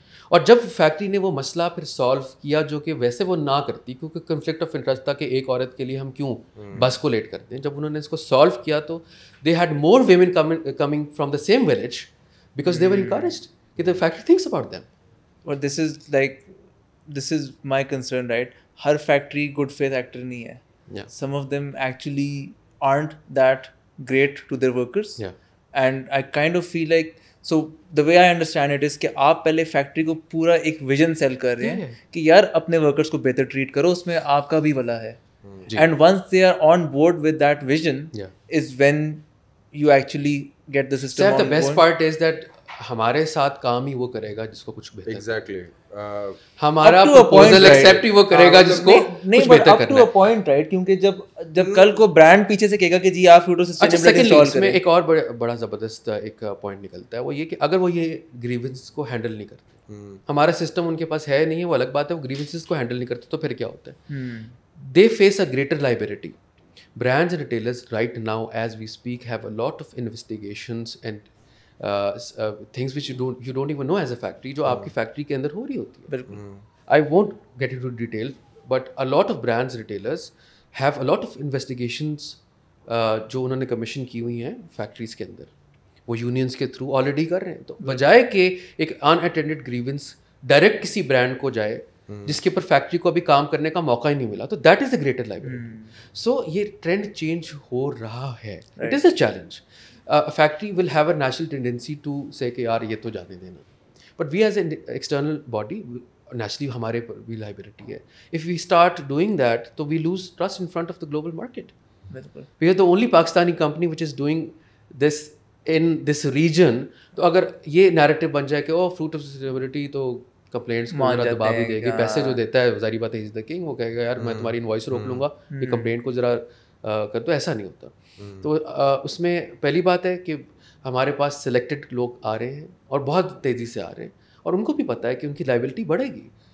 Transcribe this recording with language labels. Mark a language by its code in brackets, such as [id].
[ur] اور جب فیکٹری نے وہ مسئلہ پھر سالو کیا جو کہ ویسے وہ نہ کرتی کیونکہ کنفلکٹ آف انٹرسٹ تھا کہ ایک عورت کے لیے ہم کیوں بس کو لیٹ کرتے ہیں, جب انہوں نے اس کو سالو کیا تو [en] they had more women coming from the same village because they were encouraged [ur] کہ [en] The factory thinks about them. [ur] اور [en] this is my concern right, [ur] Hare factory good faith actor نہیں ہے. [en] Some of them actually aren't that great to their workers. And I kind of feel like, so the way I understand it is [ur] کہ آپ پہلے factory کو پورا ایک vision cell کر رہے ہیں کہ یار اپنے ورکرس کو بہتر ٹریٹ کرو, اس میں آپ کا بھی بھلا ہے. [en] And once they are on board with that vision is when you actually get the system on board. The best part is that [ur] ہمارے ساتھ کام ہی وہ کرے گا جس کو کچھ بہتر. [en] exactly [ur] ہمارا پروپوزل ایکسیپٹ ہی وہ کرے گا جس کو کچھ بہتر کرنا ہے. [en] up to a point right, [ur] کیونکہ جب کل کو برانڈ پیچھے سے کہے گا کہ جی آپ فیوٹو سسٹینیبلٹی انسٹال کریں. اس میں ایک اور بڑا زبردست ایک پوائنٹ نکلتا ہے, وہ یہ کہ اگر وہ یہ گریونس کو ہینڈل نہیں کرتے, ہمارا سسٹم ان کے پاس ہے نہیں ہے وہ الگ بات ہے, وہ گریونسز کو ہینڈل نہیں کرتے تو پھر کیا ہوتا ہے, [en] They face a greater liability. Brands and retailers right now as we speak have a lot of investigations and things which you don't even know as a factory, [ur] جو آپ کی فیکٹری کے اندر ہو رہی ہوتی ہے. [en] بالکل I won't get into detail but a lot of brands retailers have a lot of investigations [ur] جو انہوں نے کمیشن کی ہوئی ہیں فیکٹریز کے اندر, وہ یونینس کے تھرو آلریڈی کر رہے ہیں. تو بجائے کہ ایک ان اٹینڈڈ گریونس ڈائریکٹ کسی برانڈ کو جائے جس کے اوپر فیکٹری کو ابھی کام کرنے کا موقع ہی نہیں ملا, تو [en] That is a greater liability. [ur] سو یہ ٹرینڈ چینج ہو رہا ہے, [en] It is a challenge. Factory will have a natural tendency to say [ur] کہ یار یہ تو جانے دینا, [en] but we as a external body naturally [ur] ہمارے پر بھی لائبلٹی ہے. [en] If we start doing that تو we lose trust in front of the global market. We are the only Pakistani company which is doing this in this region. [ur] تو اگر یہ narrative بن جائے کہ او fruit of sustainability تو complaints کو ذرا دبا بھی دے گی, پیسے جو دیتا ہے ظاہری بات ہے [en] is the king, [ur] وہ کہے گا یار میں تمہاری انوائس روک لوں گا, یہ کمپلینٹ کو ذرا کر دو. ایسا نہیں ہوتا. تو اس میں پہلی بات ہے کہ ہمارے پاس سلیکٹڈ لوگ آ رہے ہیں اور بہت تیزی سے آ رہے ہیں, اور ان کو بھی پتہ ہے کہ ان کی لائبلٹی بڑھے گی.